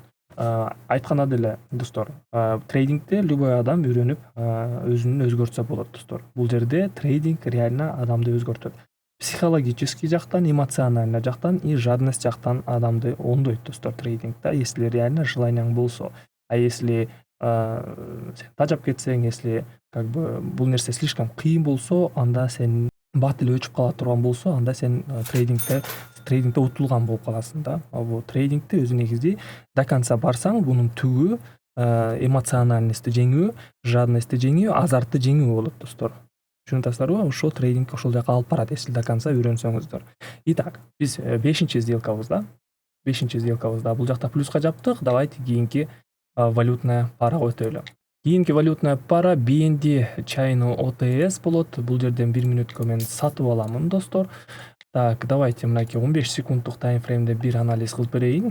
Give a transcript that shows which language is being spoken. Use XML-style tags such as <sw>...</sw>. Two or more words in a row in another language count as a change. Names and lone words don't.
<ky>Айтканда деле достор, трейдингде любой адам үйрөнүп өзүн өзгөртсө болот достор. Бул жерде трейдинг реально адамды өзгөртөт. Психологический жактан, эмоциональный жактан</ky> <ru>и жадность</ru> <ky>жактан адамды оңдойт достор трейдинг да,</ky> <ru>если реально</ru> <ky>желанияң болсо.</ky> <ru>А если</ru> <ky>сен тажап кетсең,</ky> <ru>если как бы</ru> <ky>бул нерсе слишком кыйын болсо, анда сен бат эле өчүп кала турган болсо, анда сен трейдингде утулган болуп каласың да. Вот трейдингде өзү негизи</ky> <ru>до конца</ru> <ky>барсаң, бунун түгү эмоциональностьти жеңүү, жадностьти жеңүү, азартты жеңүү болот достор. Түшүнүп атасыздарбы? Ошо трейдинг ошол жака алып барат,</ky> <ru>если до конца</ru> <ky>үйрөнсөңүздөр.</ky> <ru>Итак,</ru> <ky>биз 5-чи сделкабызда бул жакта плюска жаптык. Давайте кийинки валютная парага өтөлү. Кийинки</ky> <ru>валютная пара</ru> <ky>BND China OTS болот. Бул жерден 1 минутка мен сатып аламын достор.</ky> <ru>Так, давайте</ru> <ky>мынакей 15 секунддук таймфреймде бир анализ кылып берейин.</ky>